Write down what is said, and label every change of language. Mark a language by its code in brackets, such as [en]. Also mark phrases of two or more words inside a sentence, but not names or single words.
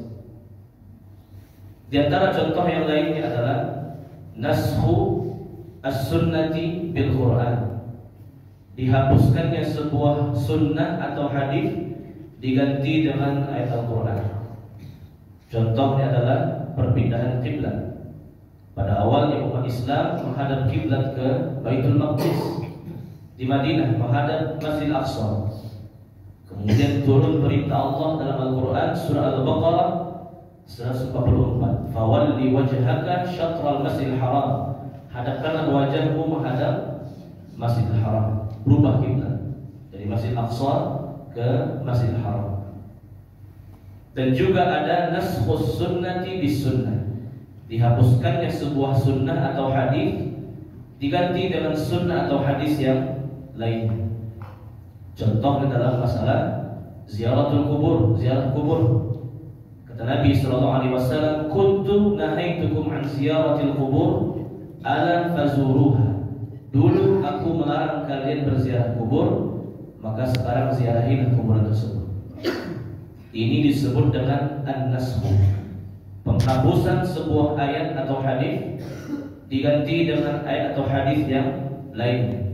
[id] Di antara contoh yang lainnya adalah [ar] نسخ السنة بالقرآن, [id] dihapuskannya sebuah sunnah atau hadis diganti dengan ayat Al-Quran. Contohnya adalah perpindahan kiblat. Pada awalnya umat Islam menghadap kiblat ke Baitul Maqdis di Madinah, menghadap Masjidil Aqsa. Kemudian turun perintah Allah dalam Al-Quran surah Al-Baqarah 144, [ar] فول وجهك شطر المسجد الحرام, [id] hadapkanlah wajahmu menghadap Masjidil Haram. Berubah kiblat dari Masjidil Aqsa ke Masjidil Haram. Dan juga ada [ar] نسخ السنة بالسنة, [id] dihapuskannya sebuah sunnah atau hadis diganti dengan sunnah atau hadis yang lain. Contohnya dalam masalah [ar] زيارة القبور, [id] ziarah kubur. Kata Nabi [ar] صلى الله عليه وسلم, "كنت نهيتكم عن زيارة القبور ألا فزوروها." [id] Dulu aku melarang kalian berziarah kubur, maka sekarang ziarahilah kuburan tersebut. Ini disebut dengan an-naskh, penghapusan sebuah ayat atau hadis diganti dengan ayat atau hadis yang lain.